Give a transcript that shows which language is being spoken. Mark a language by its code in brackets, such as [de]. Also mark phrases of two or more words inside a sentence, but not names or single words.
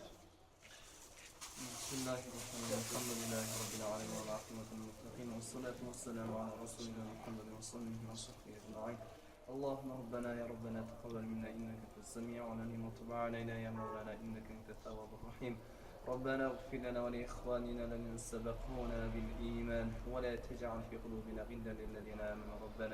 [ar] بسم الله الرحمن الرحيم. الحمد لله رب العالمين والعاقبة للمتقين. والصلاة والسلام على رسولنا محمد وصلى الله وصحبه أجمعين. اللهم ربنا يا ربنا تقبل منا إنك أنت السميع العليم وتب علينا يا مولانا إنك أنت التواب الرحيم. ربنا اغفر لنا ولإخواننا الذين سبقونا بالإيمان ولا تجعل في قلوبنا غلا للذين آمنوا ربنا